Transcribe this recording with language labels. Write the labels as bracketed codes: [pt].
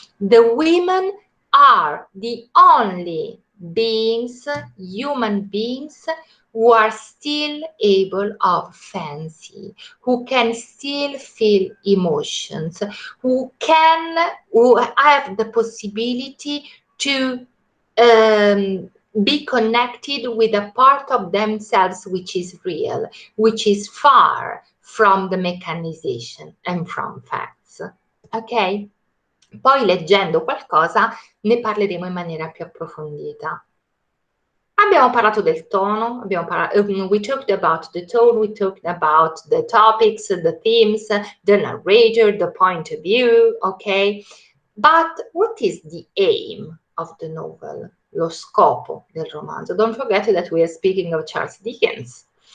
[en] The women are the only beings, human beings, who are still able of fancy, who can still feel emotions, who have the possibility to be connected with a part of themselves which is real, which is far from the mechanization and from facts. Ok? [it] Poi leggendo qualcosa ne parleremo in maniera più approfondita. Abbiamo parlato del tono, [en] we talked about the tone, we talked about the topics, the themes, the narrator, the point of view, okay? But what is the aim of the novel? [it] Lo scopo del romanzo. [en] Don't forget that we are speaking of Charles Dickens.